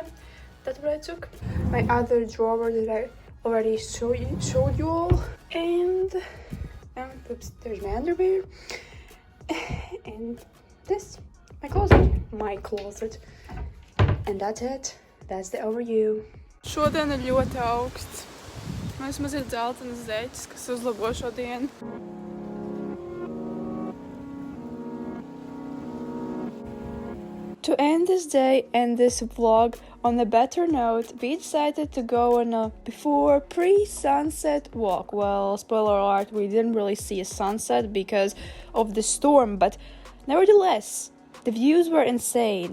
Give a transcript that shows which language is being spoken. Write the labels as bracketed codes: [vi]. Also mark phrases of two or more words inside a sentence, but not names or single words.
[en] That's what I took. My other drawer that I already showed you all. And oops, there's my underwear. And this, my closet. And that's it. That's the overview. [lv] Šodien ir ļoti augsts. Mēs mazliet dzeltenas zeķes, kas uzlabo šodien. [en] To end this day and this vlog on a better note, we decided to go on a pre-sunset walk. Well, spoiler alert, we didn't really see a sunset because of the storm, but nevertheless, the views were insane.